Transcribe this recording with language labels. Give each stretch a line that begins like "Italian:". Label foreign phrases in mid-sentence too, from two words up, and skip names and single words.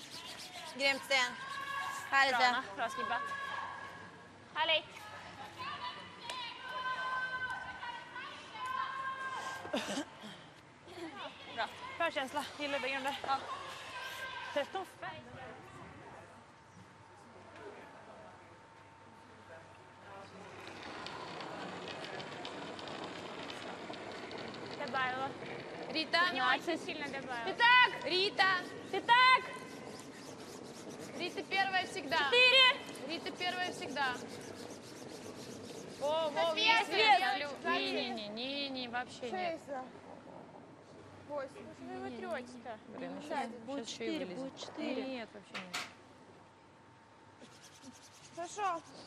Swedish: Grymt Sten. Härligt Sten. Bra skippat. Härligt. Bra. Bra känsla. Gillar benen där. Ja. 13.
Russian: Добавила. Рита, 15 сильно добавила. Пятак! Рита! Пятак! Рита первая всегда. 4. Рита первая всегда. О, вес, Не, вообще нет. 8. Вы его трёте-то. Блин, сейчас еще и вылезет. Будет 4. Нет, вообще нет. Хорошо.